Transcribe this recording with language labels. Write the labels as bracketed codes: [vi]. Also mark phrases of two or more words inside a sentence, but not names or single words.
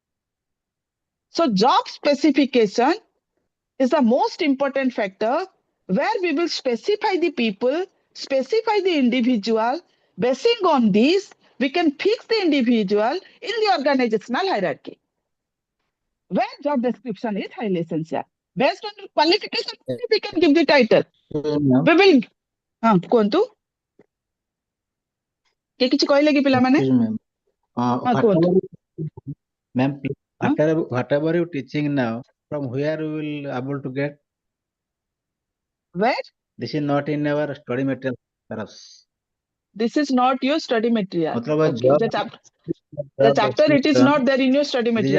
[en] So job specification is the most important factor where we will specify the people, specify the individual. Basing on this, we can fix the individual in the organizational hierarchy. Where job description is highly essential. Based on qualification, we can give the title. We will. [or] କୁହତୁ କେ କିଛି କହଲେ କି ପିଲା ମାନେ [en] Ma'am, whatever you teaching now, from where you will able to get? Where? This is not in our study material for us. This is not your study material. मतलब Okay. The chapter it is not there in your study material.